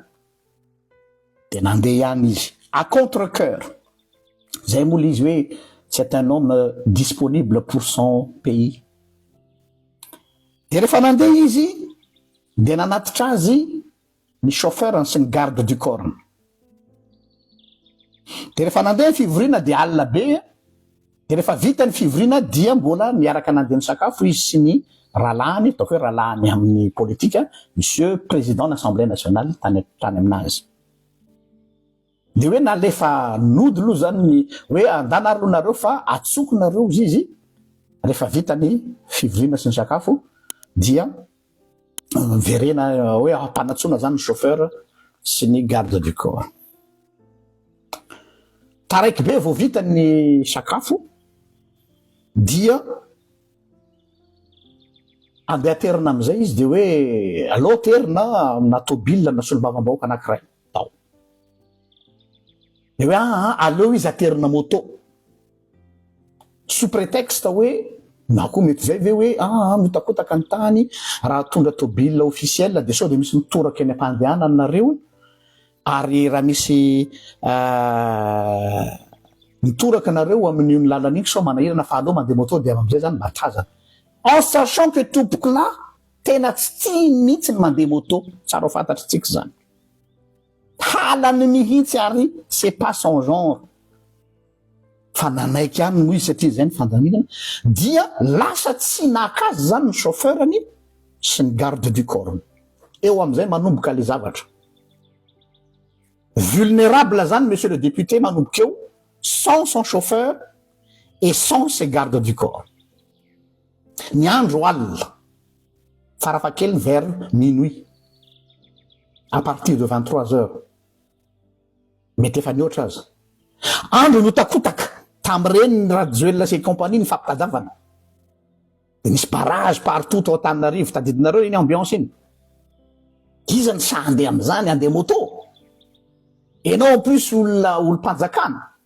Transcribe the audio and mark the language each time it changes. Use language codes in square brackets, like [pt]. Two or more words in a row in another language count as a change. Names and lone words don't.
[mg] De nandeha ihany izy [fr] à contre-cœur. [mg] Zay moa izy hoe [fr] c'est un homme disponible pour son pays. [mg] De rehefa nandeha izy de nanatitra azy ny chauffeur sy ny [fr] garde du corps. [mg] De rehefa nandeha ny fivoriana de alina be. De rehefa vita ny fivoriana dia mbola miaraka nandeha ny sakafo izy sy ny ralahany, ataoko hoe ralahany amin'ny politika, [fr] monsieur président de l'Assemblée nationale [mg] tany aminazy. De hoe nalefa nody aloha zany ny hoe andanaro nareo fa atsoko nareo izy rehefa vita ny fivoriana sy ny sakafo dia verena hoe ampanatsoana zany ny chauffeur sy ny [fr] garde du corps. [mg] Taraiky be vao vita ny sakafo dia andeha aterina am'izay izy de hoe alô terina na tôbila na solombavam-bahoaka anankiray tao. De hoe aleo izy aterina moto [fr] sous prétexte [mg] hoe na koa mety zay ve hoe mitakotaky ny tany raha tondra tôbila officiel de sao de misy mitoraka eny am-pandehanana aminareo ary raha misy mitoraka nareo amin'io ny lalana iny sao manahirana fa aleo mandeha moto de am'izay zany mahatrazana. [fr] En sachant que [mg] tompoko là tena tsy tia mihitsy ny mandeha moto, tsara ho fantatry tsika zany. Halany mihitsy ary [fr] c'est pas son genre. [mg] Fa nanaiky any moa izy satria zay ny fandaminana dia lasa tsy nakazy zany ny chauffeurany sy ny [fr] garde du corps. [mg] Eo am'izay manomboka le zavatra. [fr] Vulnérable zany monsieur le député [mg] manomboka eo [fr] sans son chauffeur et sans ses gardes du corps. [mg] Ny andro alina farafakely [fr] vers minuit à partir de 23 heures [mg] mety efa nioatra azy andro notakotaka tam'ireny ny radio [fr] et compagnie [mg] ny fampitadavana de misy [fr] barrage partout [mg] to Antananarivo tadidinareo iny ambiance iny iza ny sa andeha am'izany andeha moto enao [fr] en plus [mg] olo mpanjakana